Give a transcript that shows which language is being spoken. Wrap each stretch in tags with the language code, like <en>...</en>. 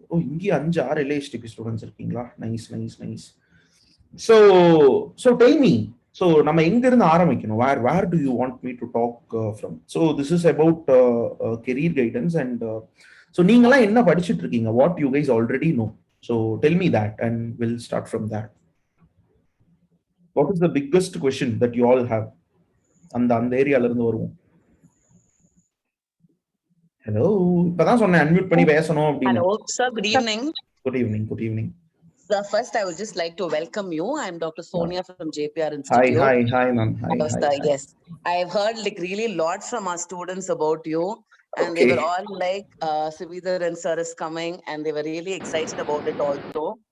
<ta>இங்கே 5-6 LHTP students இருக்கீங்களா?</ta> <en>Nice nice nice. So tell me,</en> <ta>so நம்ம எங்க இருந்து ஆரம்பிக்கணும்?</ta> <en>Where do you want me to talk from? So this is about career guidance.</en> <ta>And so நீங்களாம் என்ன படிச்சுட்டு இருக்கீங்க?</ta> <en>What you guys already know? So tell me that and we'll start from that. What is the biggest question that you all have?</en> <ta>அந்த ஏரியால இருந்து வருவோம். Hello, இப்பதான் சொன்னேன் அன்மியூட் பண்ணி பேசணும் அப்படின்னு.</ta> <en>Hello sir, good evening. Good evening, good evening. So first I would just like to welcome you. I am Dr. Sonia from JPR Institute. Hi ma'am. Hi. Yes, I have heard like really lot from our students about you. And Okay. They were all like, Sridhar and sir is coming, and they were really excited about it also.</en>